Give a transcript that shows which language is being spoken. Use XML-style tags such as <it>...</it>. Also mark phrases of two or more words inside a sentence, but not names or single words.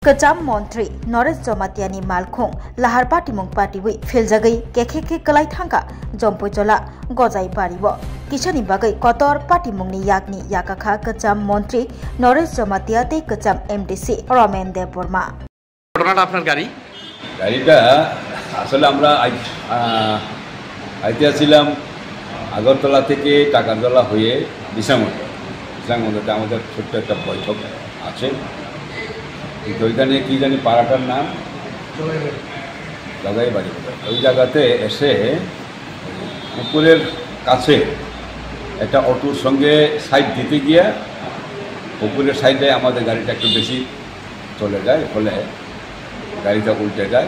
<trp>कचाम मंत्री नरेश जमातियानी मालखुं लाहार पाटिमुं पाटिवै फिलजागै केखे कलाई थांगा जम्पुजला गजाय बारिबो किसानी बागै कतर पाटिमुंनि यागनि याकाखा कचाम मंत्री नरेश जमातिया तै कचाम एमडीसी रमेन देव बर्मा।</trp> <bn>ঘটনাটা আপনার গাড়িটা আসলে আমরা আইতেছিলাম আগরতলা থেকে টাকারতলা হয়ে বিশামন্দিতে আমাদের ছোট্ট একটা বৈঠক আছে। কিন্তু ওইখানে কি জানি পাড়াটার নাম জগাই বাড়ি, ওই জায়গাতে এসে পুকুরের কাছে একটা অটোর সঙ্গে সাইড দিতে গিয়ে পুকুরের সাইডে আমাদের গাড়িটা একটু বেশি চলে যায়, ফলে গাড়িটা উল্টে যায়।</bn>